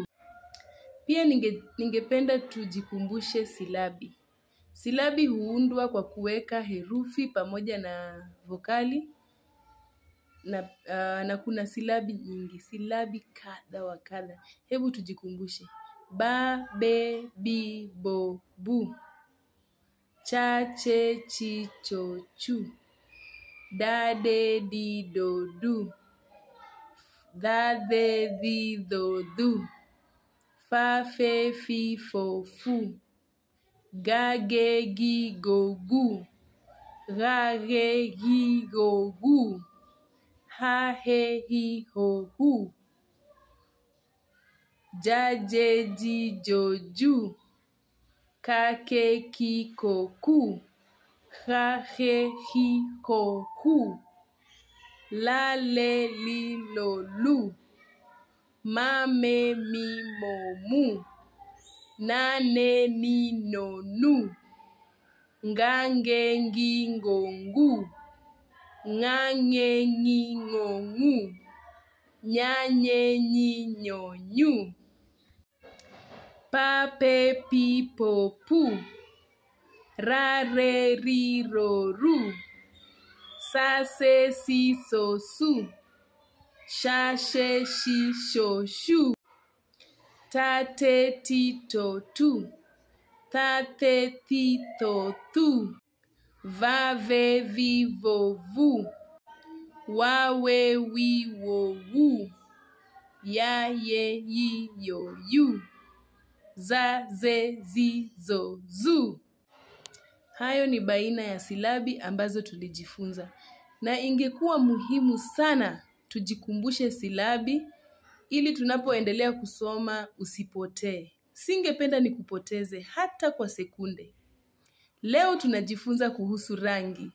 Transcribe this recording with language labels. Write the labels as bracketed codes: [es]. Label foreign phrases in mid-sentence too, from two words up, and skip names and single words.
[sw] Pia ningependa tujikumbushe silabi. Silabi huundwa kwa kuweka herufi pamoja na vokali na kuna silabi nyingi, silabi kadha wa kadha. Hebu tujikumbushe. Ba, be, bi, bo, bu. Cha, che, chi, cho, chu. Da, de, di, do, du. Da, de, di, do, du. Fa, fe, fi, fo, fu. Ga, ge, gi, go, gu. Ra, ge, gi, go, gu. Ha, he, hi, ho, hu. Ja, je, ji, jo, ju. Ka, ke, ki, ko, ku. Ha, he, hi, ho, hu. La, le, li, lo, lu. Ma, me, mi, mo, mu. Na, ne, ni, no, nu. Nga, nge, ngi, ngo, ngu. Nga, nge, ngi, ngo, ngu. Nya, nye, nyi, nyo, nyu. Pa, pe, pi, po, pu. Ra, re, ri, ro, ru. Sa, se, si, so, su. Sha, she, shi, sho, shu. Ta, te, ti, to, tu. Ta, te, ti, to, tu. Va, ve, vi, vo, vu. Wa, we, wi, wo, wu. Ya, ye, yi, yo, yu. Za, ze, zi, zo, zu. Hayo ni baina ya silabi ambazo tulijifunza. Na ingekuwa muhimu sana tujikumbushe silabi ili tunapoendelea kusoma usipotee. Singependa nikupoteze hata kwa sekunde. Leo tunajifunza kuhusu rangi.